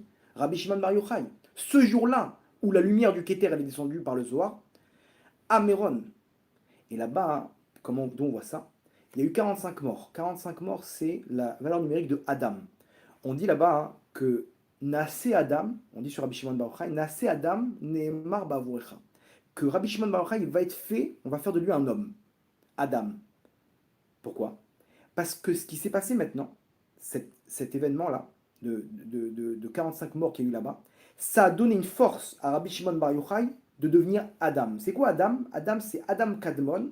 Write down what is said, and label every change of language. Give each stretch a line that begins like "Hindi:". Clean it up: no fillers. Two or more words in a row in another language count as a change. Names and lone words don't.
French: Rabbi Shimon Bar Yochai. Ce jour-là, où la lumière du Keter elle est descendue par le Zohar, à Méron. Et là-bas, comment on voit ça? Il y a eu 45 morts. 45 morts, c'est la valeur numérique de Adam. On dit là-bas que
Hebrew: נעשה אדם,
French: on dit sur Rabbi Shimon Bar Yochai,
Hebrew: נעשה אדם נאמר בעבורך.
French: Que Rabbi Shimon Bar Yochai, il va être fait, on va faire de lui un homme. Adam. Pourquoi? Parce que ce qui s'est passé maintenant, cet événement-là, de 45 morts qu'il y a eu là-bas, ça a donné une force à Rabbi Shimon Bar Yochai de devenir Adam. C'est quoi Adam? Adam, c'est Adam Kadmon.